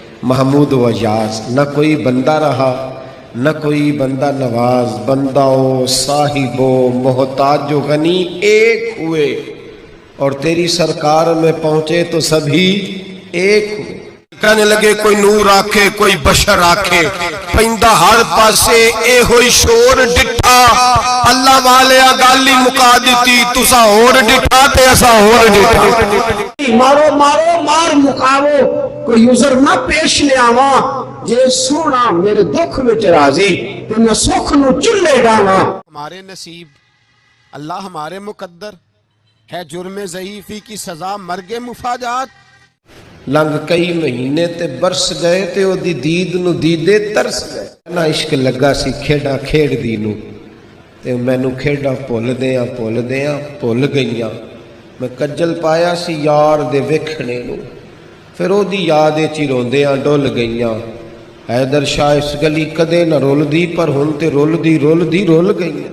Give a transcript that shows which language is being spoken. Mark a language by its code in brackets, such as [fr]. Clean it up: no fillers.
[ur] محمود و یاز، نہ کوئی بندہ رہا نہ کوئی بندہ نواز، بنداؤ صاحب و محتاج و غنی ایک ہوئے، اور تیری سرکار میں پہنچے تو سبھی ایک ہوئے۔ [pa] کہنے لگے کوئی نور آکھے کوئی بشر آکھے، پیندہ ہر پاسے اے ہوئی شور ڈٹھا، اللہ والے گالی مکا دیتی، تسا اور ڈٹھا تے اسا اور ڈٹھا۔ مارو مارو مار مکاو، کوئی عذر نہ پیش لے آواں، جے سونا میرے دکھ وچ راضی تے میں سکھ نو چلے ڈاواں۔ [ur] ہمارے نصیب، اللہ ہمارے مقدر ہے، جرم ضعیفی کی سزا مرگ مفاجات۔ [pa] لنگ کئی مہینے تے برس گئے تے او دی دید نو دیدے ترس گئے، نہ عشق لگا سی کھیڑا کھیڑ دی نو، تے مینو کھیڑا بھول دیاں بھول گئیاں، میں کجل پایا سی یار دے ویکھنے نو، پھر او دی یاد چی روندیاں ڈول گئیاں۔ حیدر شاہ اس گلی کدے نہ رول دی، پر ہن تے رول گئیاں۔